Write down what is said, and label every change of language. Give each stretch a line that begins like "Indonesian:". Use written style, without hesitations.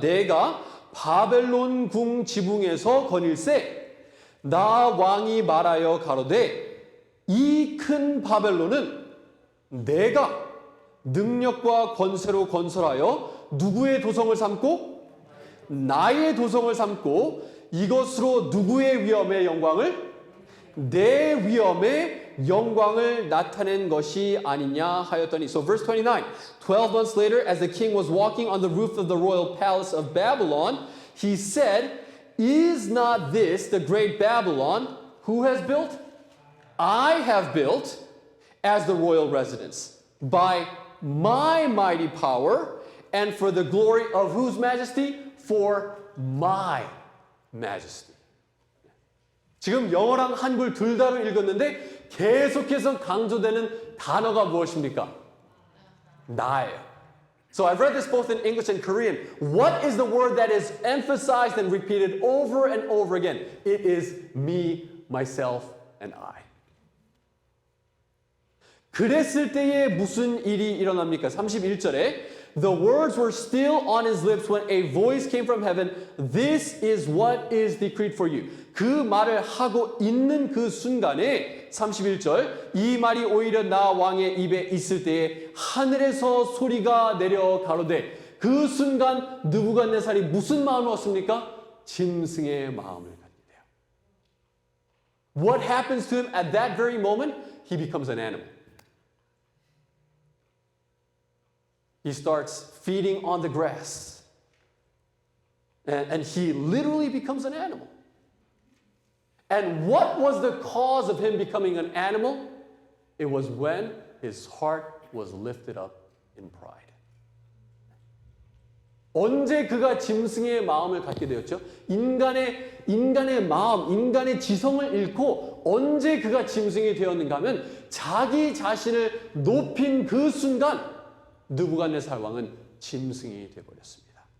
Korean: 내가 바벨론 궁 지붕에서 거닐세 나 왕이 말하여 가로되 이 큰 바벨론은 내가 능력과 권세로 건설하여 누구의 도성을 삼고 나의 도성을 삼고 이것으로 누구의 위엄의 영광을 내 위엄의 영광을 나타낸 것이 아니냐 하였더니.
English: So verse 29. 12 months later, as the king was walking on the roof of the royal palace of Babylon, he said, Is not this the great Babylon? Who has built? I have built as the royal residence by my mighty power and for the glory of whose majesty? For my majesty.
Korean: 지금 영어랑 한글 둘 다로 읽었는데 계속해서 강조되는 단어가 무엇입니까? 나예요.
English: So I've read this both in English and Korean. What is the word that is emphasized and repeated over and over again? It is me, myself, and I.
Korean: 그랬을 때에 무슨 일이 일어납니까? 31절에
English: The words were still on his lips when a voice came from heaven. This is what is decreed for you.
Korean: 그 말을 하고 있는 그 순간에 31절 이 말이 오히려 나 왕의 입에 있을 때에 하늘에서 소리가 내려 가로되 그 순간 느부갓네살이 무슨 마음을 얻습니까? 짐승의 마음을 갖게 돼요.
English: What happens to him at that very moment? He becomes an animal. He starts feeding on the grass. And he literally becomes an animal. And what was the cause of him becoming an animal? It was when his heart was lifted up in pride.
Korean: 언제 그가 짐승의 마음을 갖게 되었죠? 인간의 마음, 인간의 지성을 잃고 언제 그가 짐승이 되었는가 하면 자기 자신을 높인 그 순간 느부갓네살 왕은 짐승이 되어버렸습니다.